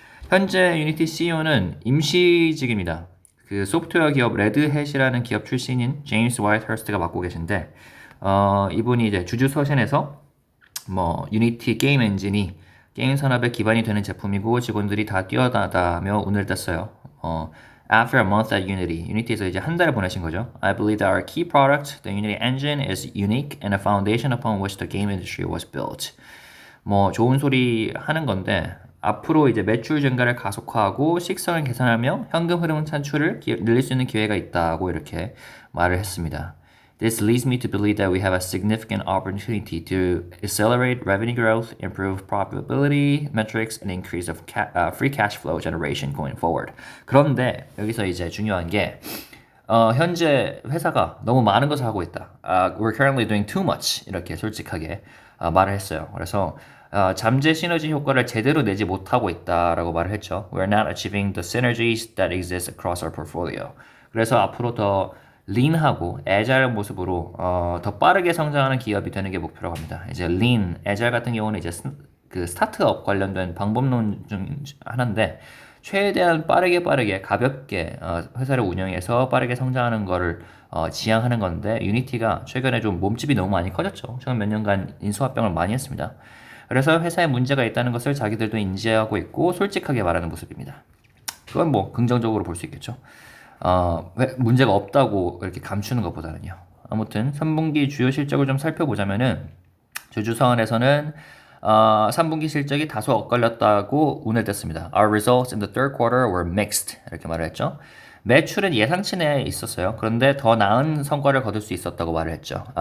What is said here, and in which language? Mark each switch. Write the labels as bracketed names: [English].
[Korean] 현재 유니티 CEO는 임시직입니다. 그 소프트웨어 기업 레드햇이라는 기업 출신인 제임스 화이트허스트가 맡고 계신데 이분이 이제 주주서신에서 뭐 유니티 게임 엔진이 게임 산업의 기반이 되는 제품이고 직원들이 다 뛰어나다며 운을 뗐어요. [English] After a month at Unity, [Korean] 유니티에서 이제 한 달을 보내신 거죠. [English] I believe that our key product, the Unity engine, is unique and a foundation upon which the game industry was built. [Korean] 뭐 좋은 소리 하는 건데 앞으로 이제 매출 증가를 가속화하고 식성을 개선하며 현금 흐름 창출을 늘릴 수 있는 기회가 있다고 이렇게 말을 했습니다. [English] This leads me to believe that we have a significant opportunity to accelerate revenue growth, improve profitability metrics, and increase of free cash flow generation going forward. [Korean] 그런데 여기서 이제 중요한 게 현재 회사가 너무 많은 것을 하고 있다. [English] We're currently doing too much. [Korean] 이렇게 솔직하게 말을 했어요. 그래서 잠재 시너지 효과를 제대로 내지 못하고 있다라고 말을 했죠. [English] We're not achieving the synergies that exist across our portfolio. [Korean] 그래서 앞으로 더 lean하고 agile 모습으로 더 빠르게 성장하는 기업이 되는 게 목표라고 합니다. 이제 lean, agile 같은 경우는 이제 그 스타트업 관련된 방법론 중 하나인데 최대한 빠르게 가볍게 회사를 운영해서 빠르게 성장하는 거를 지향하는 건데 유니티가 최근에 좀 몸집이 너무 많이 커졌죠. 최근 몇 년간 인수합병을 많이 했습니다. 그래서 회사에 문제가 있다는 것을 자기들도 인지하고 있고 솔직하게 말하는 모습입니다. 그건 뭐 긍정적으로 볼 수 있겠죠. 문제가 없다고 이렇게 감추는 것보다는요. 아무튼 3분기 주요 실적을 좀 살펴보자면은 주주서원에서는 3분기 실적이 다소 엇갈렸다고 운을 뗐습니다. [English] Our results in the third quarter were mixed. [Korean] 이렇게 말을 했죠. 매출은 예상치 내에 있었어요. 그런데 더 나은 성과를 거둘 수 있었다고 말을 했죠.